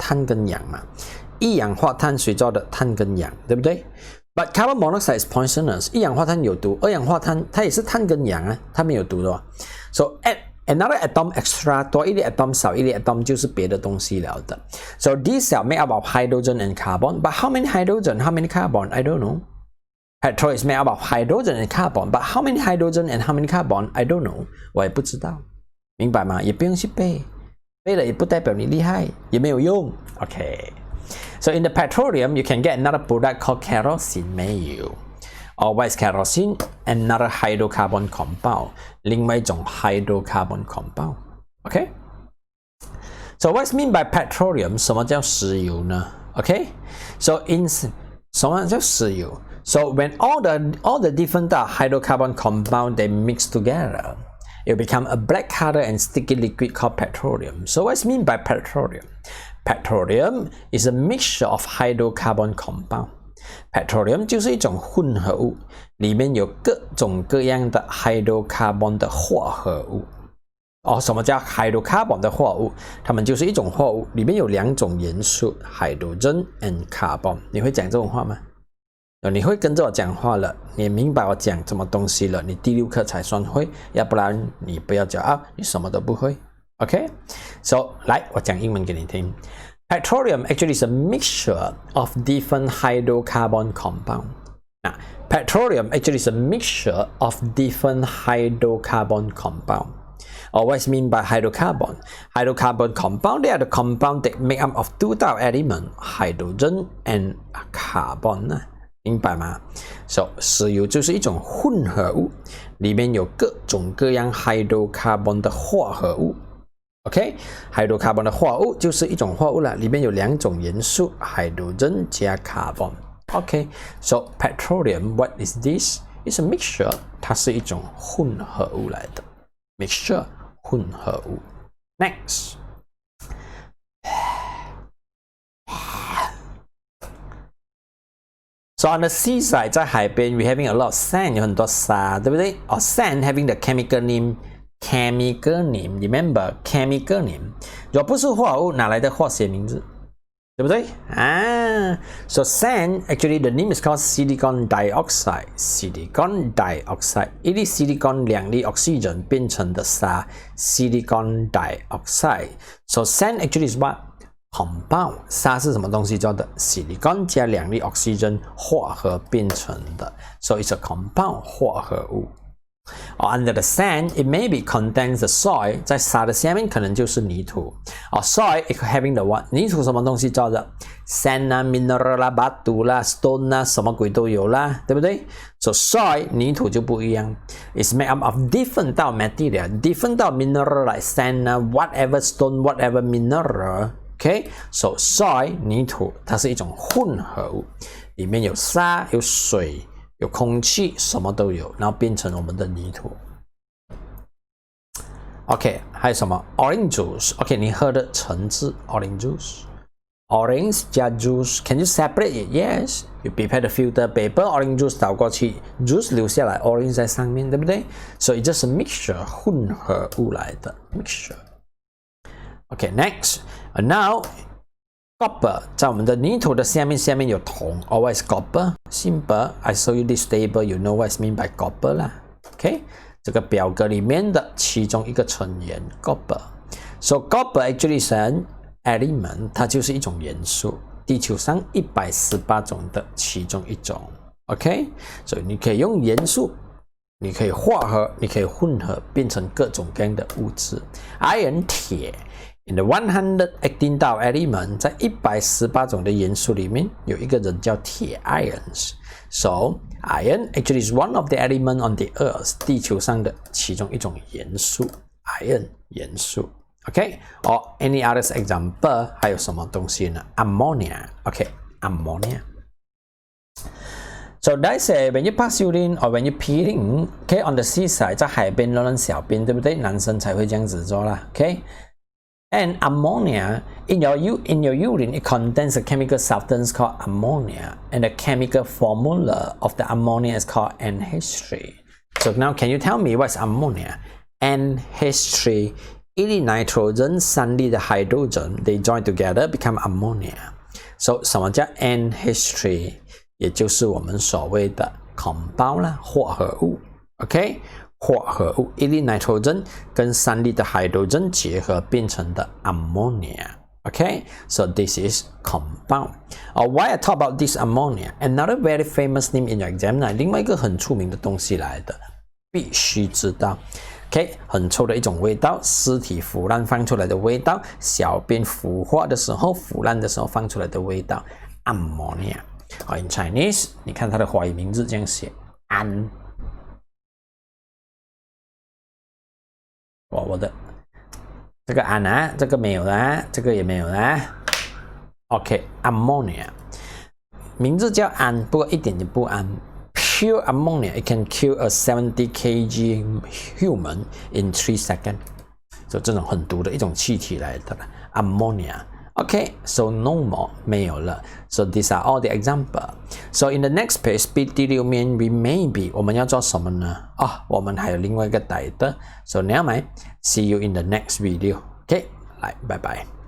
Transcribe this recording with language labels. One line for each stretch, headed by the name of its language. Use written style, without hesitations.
Chinese: 碳跟氧嘛。1氧化碳谁做的？碳跟氧，对不对 ？
English: But carbon monoxide is poisonous。
Chinese: 1氧化碳有毒，2氧化碳它也是碳跟氧啊，它没有毒的哦。
English: So add another atom extra，
Chinese: 多一粒 atom 少一粒 atom 就是别的东西了的。
English: So these are made up of hydrogen and carbon. But how many hydrogen? How many carbon? I don't know. Petrol is made up of hydrogen and carbon. But how many hydrogen and how many carbon? I don't know.
Chinese: 我也不知道，明白吗？也不用去背，背了也不代表你厉害，也没有用。
English: OK。So in the petroleum, you can get another product called kerosene
Chinese: 没有
English: Or what is kerosene? Another hydrocarbon compound
Chinese: 另外一种
English: hydrocarbon compound Okay? So what's mean by petroleum?
Chinese: 什么叫石油呢 Okay?
English: So in
Chinese: 什么叫石油
English: So when all the different hydrocarbon compound they mix together, it will become a black color and sticky liquid called petroleum. So what's mean by petroleum?Petroleum is a mixture of hydrocarbon compound.
Chinese: Petroleum 就是一种混合物，里面有各种各样的 hydrocarbon 的化合物。什么叫 hydrocarbon 的化合物？它们就是一种化合物，里面有2种元素
English: hydrogen and carbon。
Chinese: 你会讲这种话吗？你会跟着我讲话了，你明白我讲什么东西了，你第6课才算会，要不然你不要骄傲，你什么都不会。
English: Okay, so
Chinese: 来，我讲英文给你听。
English: Petroleum actually is a mixture of different hydrocarbon compound. Petroleum actually is a mixture of different hydrocarbon compound. Or what's mean by hydrocarbon? Hydrocarbon compound, they are the compound that make up of 2 type elements, hydrogen and carbon.
Chinese: 明白吗 ？ So 石油就是一种混合物，里面有各种各样 hydrocarbon 的化合物。 OK， hydrocarbon 的化合物就是一种化合物了，里面有2种元素 ，hydrogen 加 carbon。
English: OK，so petroleum, what is this? It's a mixture，
Chinese: 它是一种混合物来的 ，mixture 混合物。
English: Next， So on the seaside，
Chinese: 在海边
English: ，we having a lot of sand，
Chinese: 有很多沙，对不对？
English: Or sand having the chemical name。Chemical name, remember chemical name.
Chinese: 如果不是化合物，哪来的化学名字？对不对？
English: So sand, actually the name is called silicon dioxide. Silicon dioxide.
Chinese: 一粒
English: silicon
Chinese: 2粒
English: oxygen
Chinese: 变成的沙
English: silicon dioxide. So sand actually is what? Compound.
Chinese: 沙是什么东西做的 ？silicon 加2粒 oxygen 化合变成的。
English: So it's a compound
Chinese: 化合物。
English: Or under the sand, it maybe contains the soil.
Chinese: 在沙的下面可能就是泥土。
English: Or soil it having the what?
Chinese: 泥土什么东西做的 ？Sand 啊 ，mineral 啦、batu 啦、stone 啦，什么鬼都有啦，对不对 ？So soil 泥土就不一样 ，
English: it's made up of different
Chinese: 到 material, different 到 mineral
English: like sand
Chinese: 啊 ，
English: whatever stone, whatever mineral。
Chinese: OK，so soil 泥土它是一种混合物，里面有沙、有水、有空气，什么都有，然后变成我们的泥土。
English: OK，
Chinese: 还有什么
English: ？Orange juice。OK，
Chinese: 你喝的橙汁
English: ，orange juice。Orange 加 juice，can you separate it? Yes. You prepare the filter paper，orange juice
Chinese: 倒过去
English: ，juice
Chinese: 留下来
English: ，orange
Chinese: 在上面，对不对？所以这是 mixture 混合物来的 mixture。
English: OK， next，now copper
Chinese: 在我们的泥土的下面有铜，
English: always copper。Simple. I show you this table, you know what is mean by copper 啦。
Chinese: OK， 这个表格里面的其中一个成员 copper。
English: So copper actually is an element，
Chinese: 它就是一种元素，地球上118种的其中一种。 OK， 所以你可以用元素，你可以化合，你可以混合，变成各种各样的物质。
English: Iron 铁 ，in the 118道 element，
Chinese: 在118种的元素里面，有一个人叫铁
English: irons。So iron actually is one of the element on the earth，
Chinese: 地球上的其中一种元素
English: ，iron 元素。 Okay, or any other example
Chinese: 还有什么东西呢
English: ？Ammonia. Okay, ammonia. So they say when you pass urine or when you peeing, okay, on the seaside
Chinese: 在海边乱小便，对不对？
English: 男生才会这样子做啦 ，okay? And ammonia in your urine it contains a chemical substance called ammonia, and the chemical formula of the ammonia is called NH3. So now can you tell me what's ammonia? NH3.
Chinese: 一粒
English: nitrogen
Chinese: 3粒的
English: hydrogen they join together become ammonia.
Chinese: So 什么叫 NH3? 也就是我们所谓的 compound 啦，化合物
English: OK
Chinese: 化合物一粒 nitrogen 跟3粒的 hydrogen 结合变成的 ammonia.
English: Okay, so this is compound. Why I talk about this ammonia? Another very famous name in your exam
Chinese: 另外一个很出名的东西来的，必须知道。 OK， 很臭的一种味道，尸体腐烂放出来的味道，小便腐化的时候、腐烂的时候放出来的味道 ，ammonia。
English: In Chinese，
Chinese: 你看它的华语名字这样写，氨。我的这个氨啊，这个没有啦，这个也没有啦。 OK，ammonia， 名字叫氨，不过一点也不氨。
English: Pure ammonia, it can kill a 70 kg human in 3 seconds. So
Chinese: 这种很毒的一种气体来的 ammonia.
English: Okay, so no more
Chinese: 没有了。
English: So these are all the example. So in the next page, speed
Chinese: 第6面
English: we maybe
Chinese: 我们要做什么呢？我们还有另外一个带的。
English: So now, see you in the next video. Okay,
Chinese: 来，拜拜。